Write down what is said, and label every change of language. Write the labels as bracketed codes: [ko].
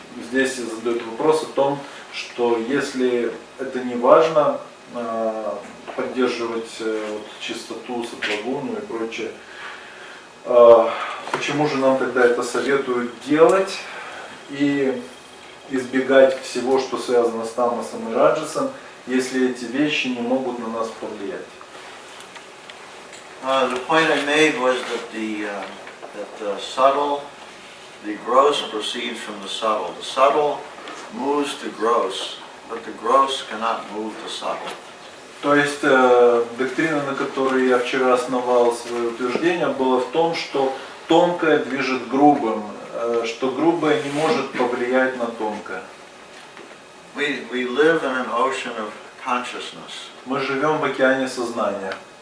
[ru] Здесь задают вопрос о том, что если это не важно, поддерживать чистоту, саттвагуну и прочее, почему же нам тогда это советуют делать и избегать всего, что связано с тамасом и раджасом, если эти вещи не могут на нас повлиять? [en] The point I made was that the subtle, the gross proceeds from the subtle. The subtle moves the gross, but the gross cannot move the subtle. [ru] То есть доктрина, на которой я вчера основал свое утверждение, была в том, что тонкое движет грубым, что грубое не может повлиять на тонкое. [en] We live in an ocean of consciousness. [ru] Мы живем в океане сознания.